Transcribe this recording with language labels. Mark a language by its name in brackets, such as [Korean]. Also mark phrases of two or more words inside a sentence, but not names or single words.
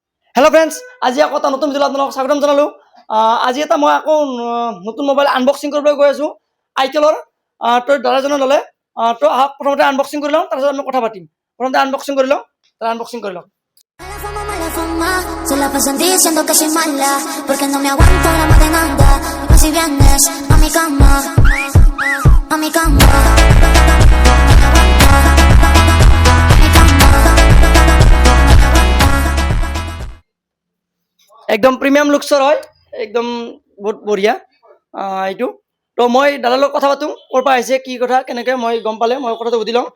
[English] hello friends, [Assamese] আজি আকৌ এটা নতুন ভিডিঅ'ত আপোনালোকক স্বাগতম জনালোঁ। আজি এটা মই আকৌ নতুন মোবাইল আনবক্সিং কৰিবলৈ গৈ আছোঁ আইটেলৰ। তোৰ দাদাজনে ল'লে। তো আহক প্ৰথমতে আনবক্সিং কৰি লওঁ, তাৰপিছত আমি কথা পাতিম। প্ৰথমতে আনবক্সিং কৰি লওঁ, তাৰ আনবক্সিং কৰি লওঁ। [Spanish] Se la pasan diciendo que soy mala, porque no me aguanto la más de nada. Y si vienes a mi cama, a mi cama. [Assamese] একদম [English] premium looksৰ [Assamese] হয়, একদম বহুত বঢ়িয়া এইটো। তো মই দাদাৰ লগত কথা পাতোঁ, ক'ৰ পৰা আহিছে, কি কথা, কেনেকৈ মই গম পালে মই কথাটো সুধি লওঁ।